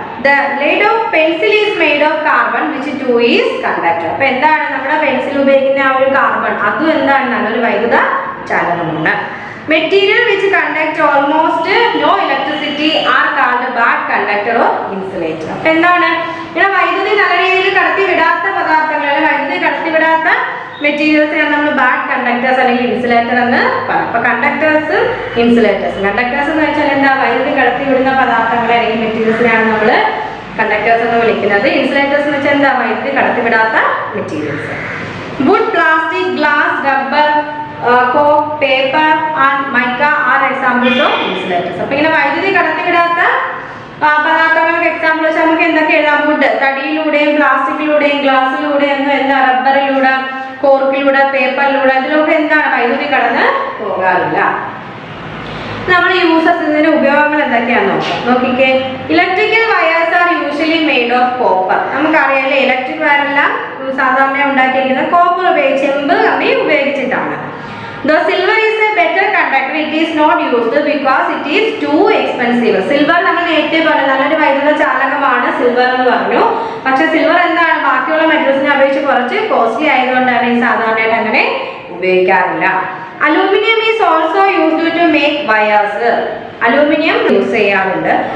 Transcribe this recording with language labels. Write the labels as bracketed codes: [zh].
[en] The lead of pencil is made of carbon which too is conductor. [ml] അപ്പൊ എന്താണ്, നമ്മുടെ pencil ഉപയോഗിക്കുന്ന ആ ഒരു കാർബൺ, അതും എന്താണ്, നല്ലൊരു വൈദ്യുത ചാലകമാണ്. [en] Material which conduct almost no electricity are called bad conductor or insulator. [ml] അപ്പൊ എന്താണ്, ഇവിടെ വൈദ്യുതി നല്ല രീതിയിൽ കടത്തിവിടാത്ത പദാർത്ഥങ്ങൾ, വൈദ്യുതി കടത്തിവിടാത്ത മെറ്റീരിയൽസിനാണ് നമ്മൾ ബാഡ് കണ്ടക്ടേഴ്സ് അല്ലെങ്കിൽ ഇൻസുലേറ്റർ എന്ന് പറയും. അപ്പൊ കണ്ടക്ടേഴ്സ്, ഇൻസുലേറ്റേഴ്സ്. കണ്ടക്ടേഴ്സ് എന്ന് വെച്ചാൽ എന്താ, വൈദ്യുതി കടത്തിവിടുന്ന പദാർത്ഥങ്ങളെ അല്ലെങ്കിൽ മെറ്റീരിയൽസിനെയാണ് നമ്മൾ കണ്ടക്ടേഴ്സ് എന്ന് വിളിക്കുന്നത്. ഇൻസുലേറ്റേഴ്സ് എന്ന് വെച്ചാൽ എന്താ, വൈദ്യുതി കടത്തിവിടാത്ത materials. [en] Would, plastic, glass, rubber, coke, paper and mica are examples of insulators. [ml] അപ്പൊ ഇങ്ങനെ വൈദ്യുതി കടത്തിവിടാത്ത പദാർത്ഥങ്ങൾക്ക് എക്സാമ്പിൾ വെച്ചാൽ നമുക്ക് എന്തൊക്കെ എഴുതാം? വുഡ്, തടിയിലൂടെയും പ്ലാസ്റ്റിക്കിലൂടെയും ഗ്ലാസ്സിലൂടെയും എന്താ, റബ്ബറിലൂടെ, കോർക്കിലൂടെ, പേപ്പറിലൂടെ ഇതിലൊക്കെ എന്താണ് വൈദ്യുതി കടന്ന് പോകാറില്ല. നമ്മൾ യൂസസ് ഇതിന്റെ ഉപയോഗങ്ങൾ എന്തൊക്കെയാണെന്ന് നോക്കാം. നോക്കിക്കേ, [en] Electrical wires are usually made of copper. [ml] നമുക്കറിയാലേ electric wire എല്ലാം സാധാരണ ഉണ്ടാക്കിയിരിക്കുന്നത് കോപ്പർ ഉപയോഗിച്ച്, ചെമ്പ് കമ്പി ഉപയോഗിച്ചിട്ടാണ്. [en] The silver is a better conductor. It is not used because it is too expensive. [ml] Silver നമ്മൾ നേരത്തെ പറഞ്ഞു നല്ലൊരു വൈദ്യുത ചാലകമാണ് സിൽവർ എന്ന് പറഞ്ഞു. പക്ഷെ സിൽവർ എന്താണ് ബാക്കിയുള്ള മെറ്റൽസിനെ അപേക്ഷിച്ച് കുറച്ച് കോസ്റ്റ്ലി ആയതുകൊണ്ടാണ് ഈ സാധാരണയായിട്ട് അങ്ങനെ ഉപയോഗിക്കാറില്ല. [en] Aluminium is also used to make wires. [ml] Aluminium use ചെയ്യാറുണ്ട്.